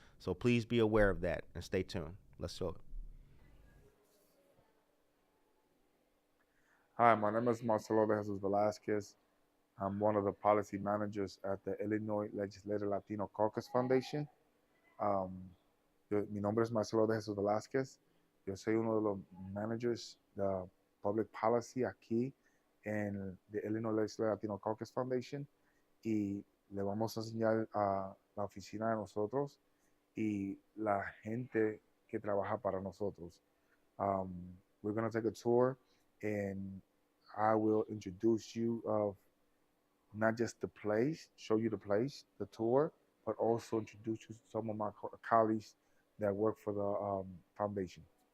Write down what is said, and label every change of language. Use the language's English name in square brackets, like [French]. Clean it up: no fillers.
[English] So please be aware of that and stay tuned. Let's show it. Hi, my name is Marcelo de Jesus Velasquez. I'm one of the policy managers at the Illinois Legislative Latino Caucus Foundation. [Spanish] Mi nombre es Marcelo de Jesús Velázquez. Yo soy uno de los managers de Public Policy aquí en the Illinois Legislative Latino Caucus Foundation y le vamos a enseñar a la oficina de nosotros y la gente que trabaja para nosotros. [English] We're going to take a tour and I will introduce you of not just the place, show you the place, the tour, but also introduce you to some of my colleagues that work for the foundation.